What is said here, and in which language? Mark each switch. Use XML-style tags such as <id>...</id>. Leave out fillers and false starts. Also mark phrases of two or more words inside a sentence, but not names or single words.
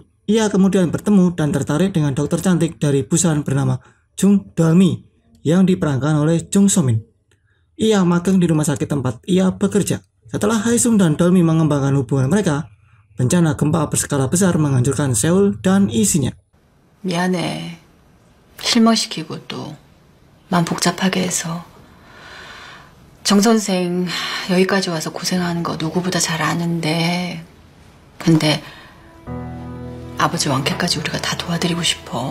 <id>Ia kemudian bertemu dan tertarik dengan dokter cantik dari Busan bernama Jung Do-mi yang diperankan oleh Jung So Min. Ia magang di rumah sakit tempat ia bekerja. Setelah Hae-sung dan Do-mi mengembangkan hubungan mereka, bencana gempa berskala besar menghancurkan Seoul dan isinya.</id> <ko>미안해. 실망시키고 또 맘 복잡하게 해서. 정 선생 여기까지 와서 고생하는 거 누구보다 잘 아는데, 근데 아버지 완쾌까지 우리가 다 도와드리고 싶어.</ko>